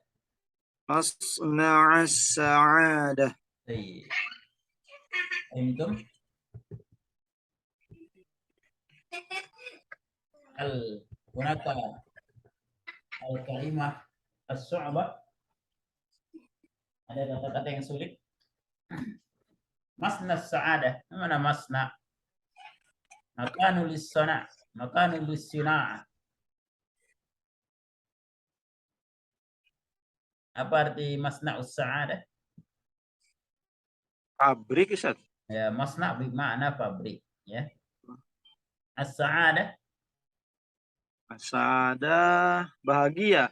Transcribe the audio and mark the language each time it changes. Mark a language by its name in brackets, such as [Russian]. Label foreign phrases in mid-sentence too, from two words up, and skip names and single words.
[Arabic] مصنع السعادة. طيب، فهمتم؟ هل هناك الكلمة الصعبة؟ [Indonesian] Ada kata-kata yang sulit? [Arabic] مصنع السعادة. [Indonesian] Mana masna? [Arabic] مكان للصنع. مكان للصناعة. [Indonesian] Apa arti [Arabic] مصنع السعادة? [Indonesian] Pabrik, Ustaz. Ya, masna' bermakna pabrik, ya. As-sa'adah, Saada bahagia,